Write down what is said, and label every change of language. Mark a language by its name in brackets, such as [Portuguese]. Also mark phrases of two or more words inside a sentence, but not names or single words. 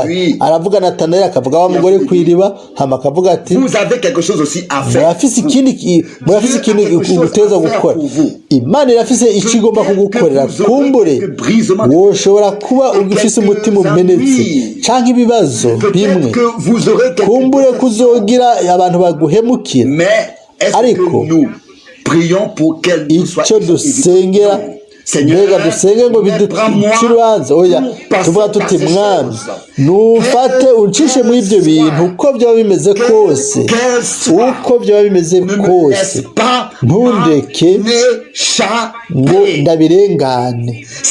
[Rundi] Aravuga Natanaeli akavuga wa mugore kw'iriba hama akavuga ati murafise ikindi guteza gukora. Imana irafise icyo igomba kugukorera. Kumbure woshobora kuba ugifise umutima umenetse canke ibibazo bimwe, kumbure kuzogira abantu baguhemukira ariko icyo dusengera mbega dusenge ngo biduce urubanza oya tuvuga tuti Mwami nufate uncishe muri ibyo bintu uko byaba bimeze kose, uko byaba bimeze kose ntundeke ngo ndabirengane.